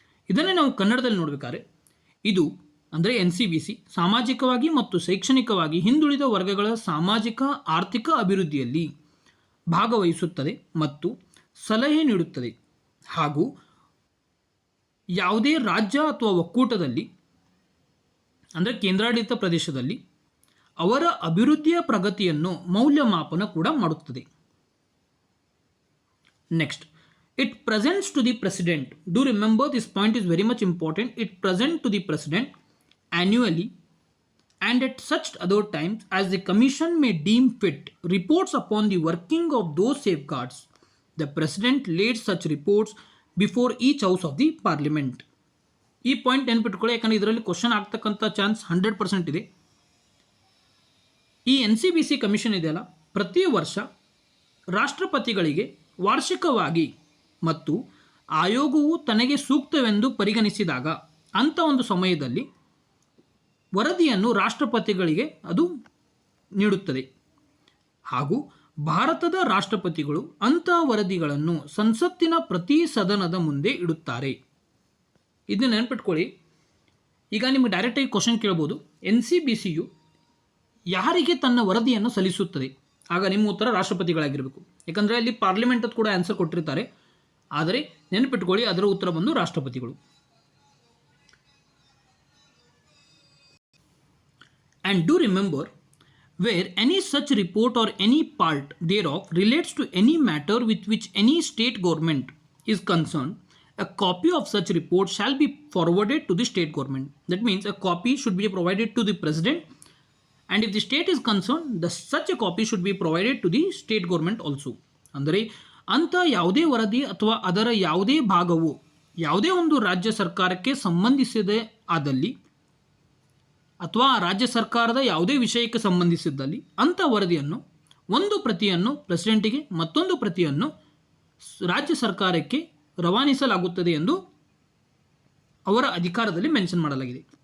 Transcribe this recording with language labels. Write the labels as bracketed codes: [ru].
[kn] ಇದನ್ನೇ ನಾವು ಕನ್ನಡದಲ್ಲಿ ನೋಡಬೇಕಾದ್ರೆ ಇದು ಅಂದರೆ NCBC ಸಾಮಾಜಿಕವಾಗಿ ಮತ್ತು ಶೈಕ್ಷಣಿಕವಾಗಿ ಹಿಂದುಳಿದ ವರ್ಗಗಳ ಸಾಮಾಜಿಕ ಆರ್ಥಿಕ ಅಭಿವೃದ್ಧಿಯಲ್ಲಿ ಭಾಗವಹಿಸುತ್ತದೆ ಮತ್ತು ಸಲಹೆ ನೀಡುತ್ತದೆ ಹಾಗೂ ಯಾವುದೇ ರಾಜ್ಯ ಅಥವಾ ಒಕ್ಕೂಟದಲ್ಲಿ ಅಂದರೆ ಕೇಂದ್ರಾಡಳಿತ ಪ್ರದೇಶದಲ್ಲಿ ಅವರ ಅಭಿವೃದ್ಧಿಯ ಪ್ರಗತಿಯನ್ನು ಮೌಲ್ಯಮಾಪನ ಕೂಡ ಮಾಡುತ್ತದೆ. [en] Next, it presents to the president. Do remember this point is very much important. It present to the president annually and at such other times as the commission may deem fit reports upon the working of those safeguards. The president laid such reports before each house of the parliament. [kn] ಈ point ನೆನ್ಪಿಟ್ಕೊಳ್ಳಿ, ಯಾಕಂದರೆ ಇದರಲ್ಲಿ question ಆಗ್ತಕ್ಕಂಥ chance 100% ಇದೆ. ಈ NCBC commission ಇದೆಯಲ್ಲ, ಪ್ರತಿ ವರ್ಷ ರಾಷ್ಟ್ರಪತಿಗಳಿಗೆ ವಾರ್ಷಿಕವಾಗಿ ಮತ್ತು ಆಯೋಗವು ತನಗೆ ಸೂಕ್ತವೆಂದು ಪರಿಗಣಿಸಿದಾಗ ಅಂಥ ಒಂದು ಸಮಯದಲ್ಲಿ ವರದಿಯನ್ನು ರಾಷ್ಟ್ರಪತಿಗಳಿಗೆ ಅದು ನೀಡುತ್ತದೆ ಹಾಗೂ ಭಾರತದ ರಾಷ್ಟ್ರಪತಿಗಳು ಅಂಥ ವರದಿಗಳನ್ನು ಸಂಸತ್ತಿನ ಪ್ರತಿ ಸದನದ ಮುಂದೆ ಇಡುತ್ತಾರೆ. ಇದನ್ನ ನೆನಪಿಟ್ಕೊಳ್ಳಿ. ಈಗ ನಿಮಗೆ ಡೈರೆಕ್ಟಾಗಿ ಕ್ವಶನ್ ಕೇಳ್ಬೋದು, NCBCಯು ಯಾರಿಗೆ ತನ್ನ ವರದಿಯನ್ನು ಸಲ್ಲಿಸುತ್ತದೆ? ಆಗ ನಿಮ್ಮ ಉತ್ತರ ರಾಷ್ಟ್ರಪತಿಗಳಾಗಿರಬೇಕು. ಯಾಕಂದರೆ ಅಲ್ಲಿ ಪಾರ್ಲಿಮೆಂಟ್ ಕೂಡ ಆನ್ಸರ್ ಕೊಟ್ಟಿರ್ತಾರೆ. ಆದರೆ ನೆನಪಿಟ್ಕೊಳ್ಳಿ, ಅದರ ಉತ್ತರ ಬಂದು ರಾಷ್ಟ್ರಪತಿಗಳು. [en] And do remember, where any such report or any part thereof relates to any matter with which any state government is concerned, a copy of such report shall be forwarded to the state government. That means a copy should be provided to the president, and if the state is concerned, such a copy should be provided to the state government also. [kn] ಅಂದರೆ ಅಂಥ ಯಾವುದೇ ವರದಿ ಅಥವಾ ಅದರ ಯಾವುದೇ ಭಾಗವು ಯಾವುದೇ ಒಂದು ರಾಜ್ಯ ಸರ್ಕಾರಕ್ಕೆ ಸಂಬಂಧಿಸಿದೆ ಆದಲ್ಲಿ ಅಥವಾ ರಾಜ್ಯ ಸರ್ಕಾರದ ಯಾವುದೇ ವಿಷಯಕ್ಕೆ ಸಂಬಂಧಿಸಿದ್ದಲ್ಲಿ ಅಂಥ ವರದಿಯನ್ನು ಒಂದು ಪ್ರತಿಯನ್ನು ಪ್ರೆಸಿಡೆಂಟಿಗೆ ಮತ್ತೊಂದು ಪ್ರತಿಯನ್ನು ರಾಜ್ಯ ಸರ್ಕಾರಕ್ಕೆ ರವಾನಿಸಲಾಗುತ್ತದೆ ಎಂದು ಅವರ ಅಧಿಕಾರದಲ್ಲಿ ಮೆನ್ಷನ್ ಮಾಡಲಾಗಿದೆ.